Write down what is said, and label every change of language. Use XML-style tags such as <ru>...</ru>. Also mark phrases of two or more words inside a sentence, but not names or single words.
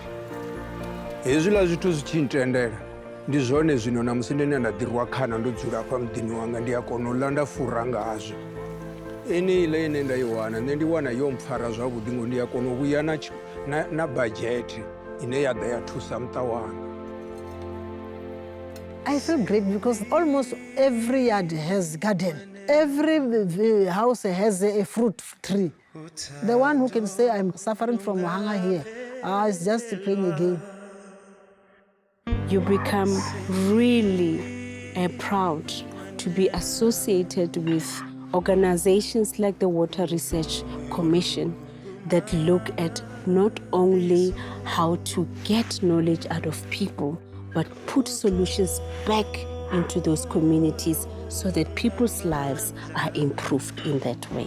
<ve>Hezwiḽa zwithu zwi tshi ntendela ndi zwone zwino na musi ndine nda ḓirwa khana ndo dzula hafha muḓini wanga ndi a kona u ḽa nda fura ngazwo. Eneiḽa ine nda i wana nṋe ndi wana yo mpfara zwavhuḓi ngo ndi a kona u vhuya na badzhete ine ya ḓa ya thusa muṱa wanga.</ve> <en>I feel great because almost every yard has garden. Every house has a fruit tree. The one who can say I'm suffering from hunger here, is just playing a game. You become really proud to be associated with organizations like the Water Research Commission that look at not only how to get knowledge out of people, but put solutions back into those communities so that people's lives are improved in that way.</en>